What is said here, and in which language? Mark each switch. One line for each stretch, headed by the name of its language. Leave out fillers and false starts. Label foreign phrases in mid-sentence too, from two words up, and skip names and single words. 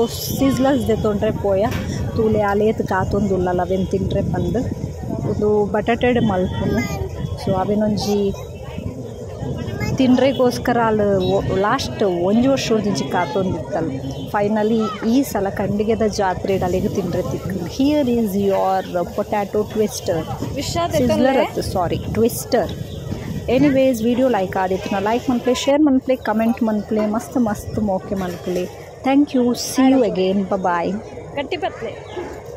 Tulu: ಸಿಜ್ಲರ್ಸ್ ದೆತೊಂಡ್ರೆ ಪೋಯ ತೂಲೆ ಅಲೇತ್ ಕಾತೊಂದುಲ್ಲಲ ಅವೆನ್ ತಿಂಡ್ರೆ ಪಂದು ಇದು ಬಟಾಟೆಡ್ ಮಲ್ಪುನು ಸೊ ಅವೆನೊಂಜಿ ತಿಂಡ್ರೆಗೋಸ್ಕರ ಅಲ್ಲಿ ಲಾಸ್ಟ್ ಒಂಜು ವರ್ಷದಿಂಚಿ ಕಾತೊಂದಿತ್ತಲ್ಲ ಫೈನಲಿ ಈ ಸಲ ಕಂಡಿಗೆದ ಜಾತ್ರೆಡ್ ಅಲ್ಲಿಗೆ ತಿಂಡ್ರೆ ತಿಕ್ಕಲು
English: here is your potato twister sizzler sorry twister.
Tulu: Anyways, video like aditna like man play, share man play, comment man play, mast moke man play.
English: Thank you. See you again. Bye bye.